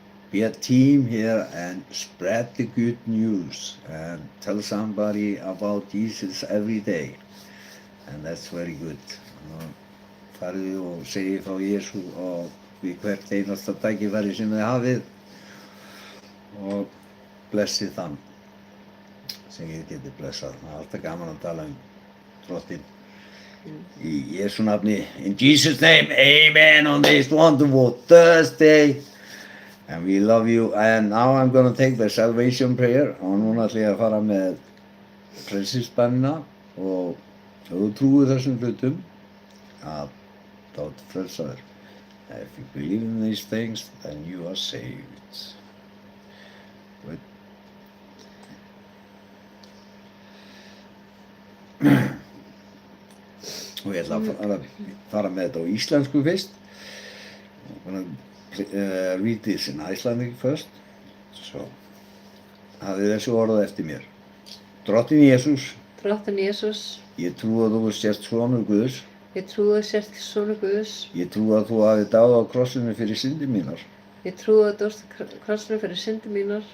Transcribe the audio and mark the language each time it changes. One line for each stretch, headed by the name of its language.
English: Be a team here and spread the good news and tell somebody about Jesus every day. And that's very good.
Icelandic: Farið og segið frá Jesú og við hvert einasta tækifæri sem þið hafið, og blessið þann sem ég geti blessað. Það er alltaf gaman að tala Drottinn. Í Jesú nafni,
English: in Jesus' name, amen on this wonderful Thursday. And we love you. And now I'm going to take the salvation prayer.
Icelandic: Og núna ætla ég að fara með frelsisbænina, og þú trúir þessum hlutum að þá ertu frelsaður.
English: If you believe in these things, then you are saved.
Icelandic: But og ég ætla að fara með þetta á íslensku fyrst.
English: I'm gonna read this in Icelandic first.
Icelandic: So, hafið þessu orð eftir mér. Drottinn Jesús, Drottinn Jesús, ég trúi að þú sért sonur Guðs. ég trúi að sért sonur Guðs. Ég trúi að þú hafið dáið á krossinu fyrir syndir mínar, Ég trúi að þú dóst á krossinu fyrir syndir mínar,